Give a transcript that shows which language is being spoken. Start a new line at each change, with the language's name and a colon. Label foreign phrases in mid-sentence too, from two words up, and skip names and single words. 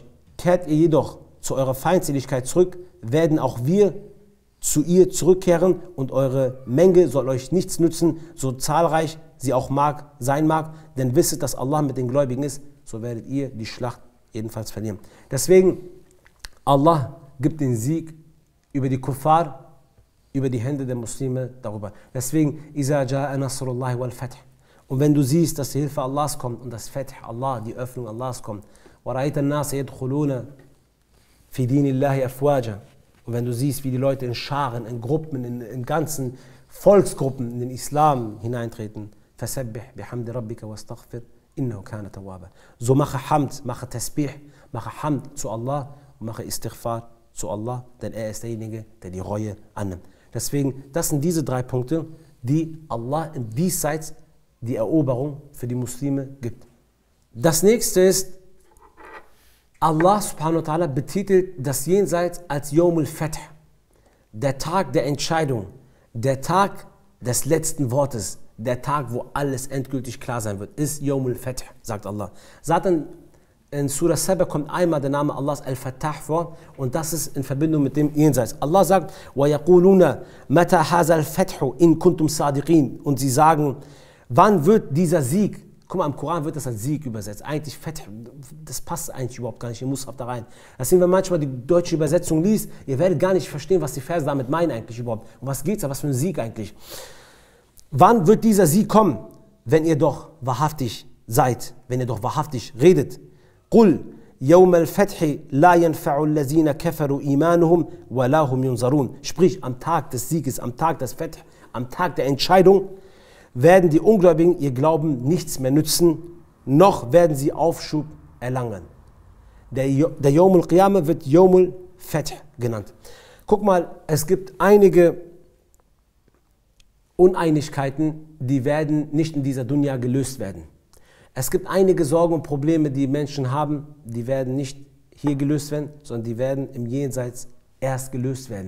German: Kehrt ihr jedoch zu eurer Feindseligkeit zurück, werden auch wir zu ihr zurückkehren und eure Menge soll euch nichts nützen, so zahlreich sie auch sein mag, denn wisset, dass Allah mit den Gläubigen ist, so werdet ihr die Schlacht jedenfalls verlieren. Deswegen, Allah gibt den Sieg über die Kuffar, über die Hände der Muslime darüber. Deswegen,
Arabic: إِذَا جَاءَ نَصْرُ اللَّهِ وَالْفَتْحِ.
German: Und wenn du siehst, dass die Hilfe Allahs kommt und das
Arabic: فتح الله,
German: die Öffnung Allahs kommt,
Arabic: وَرَأَيْتَ النَّاسَ يَدْخُلُونَ فِي دِينِ اللَّهِ أَفْوَاجًا.
German: Und wenn du siehst, wie die Leute in Scharen, in Gruppen, in ganzen Volksgruppen in den Islam hineintreten,
Arabic: فَسَبِّحْ بِحَمْدِ رَبِّكَ وَاسْتَغْفِرْ إِنَّهُ كَانَ تَوَّابًا.
German: So mache Hamd, mache Tasbih, mache Hamd zu Allah und mache Istighfar zu Allah, denn er ist derjenige, der die Reue annimmt. Deswegen, das sind diese 3 Punkte, die Allah im Diesseits die Eroberung für die Muslime gibt. Das nächste ist, Allah
Arabic: سبحانه وتعالى
German: betitelt das Jenseits als
Arabic: يوم الفتح,
German: der Tag der Entscheidung, der Tag des letzten Wortes, der Tag, wo alles endgültig klar sein wird, ist
Arabic: يوم الفتح,
German: sagt Allah. Satan in Surah Saba kommt einmal der Name Allahs Al-Fattah vor und das ist in Verbindung mit dem Jenseits. Allah sagt,
Arabic: وَيَقُولُونَ مَتَى هَذَا الْفَتْحُ إِن كُنْتُمْ صَادِقِينَ.
German: Und sie sagen, wann wird dieser Sieg, guck mal, im Koran wird das als Sieg übersetzt. Eigentlich Fath, das passt eigentlich überhaupt gar nicht, ihr Mushaf da rein. Deswegen, wenn manchmal die deutsche Übersetzung liest, ihr werdet gar nicht verstehen, was die Verse damit meinen eigentlich überhaupt. Um was geht es da, was für ein Sieg eigentlich. Wann wird dieser Sieg kommen? Wenn ihr doch wahrhaftig seid, wenn ihr doch wahrhaftig redet.
Arabic: Qul يوم الفتح لا ينفع الذين كفروا إيمانهم ولا هم ينظرون.
German: Sprich, am Tag des Sieges, am Tag des Fath, am Tag der Entscheidung, werden die Ungläubigen ihr Glauben nichts mehr nützen, noch werden sie Aufschub erlangen. Der
Arabic: يوم القيامة
German: wird
Arabic: يوم الفتح
German: genannt. Guck mal, es gibt einige Uneinigkeiten, die werden nicht in dieser Dunya gelöst werden. Es gibt einige Sorgen und Probleme, die Menschen haben, die werden nicht hier gelöst werden, sondern die werden im Jenseits erst gelöst werden.